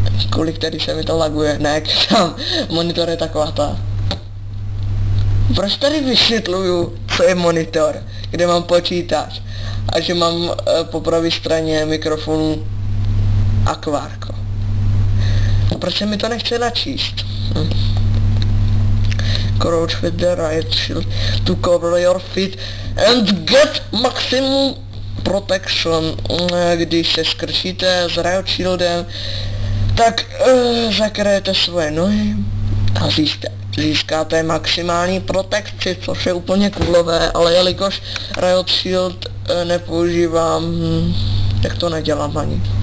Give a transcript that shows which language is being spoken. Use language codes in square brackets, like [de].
[cs] Kvůli který se mi to laguje, ne, tam monitor je taková ta. Proč tady vysvětluju, to je monitor, kde mám počítač a že mám po pravé straně mikrofonu akvárko. A proč se mi to nechce načíst? [en] Crouch with the right shield to cover your feet and get maximum protection. [cs] Když se skrčíte s right shieldem, tak zakryjete svoje nohy a získáte maximální protekci, což je úplně coolové, ale jelikož Riot Shield nepoužívám, tak to nedělám ani.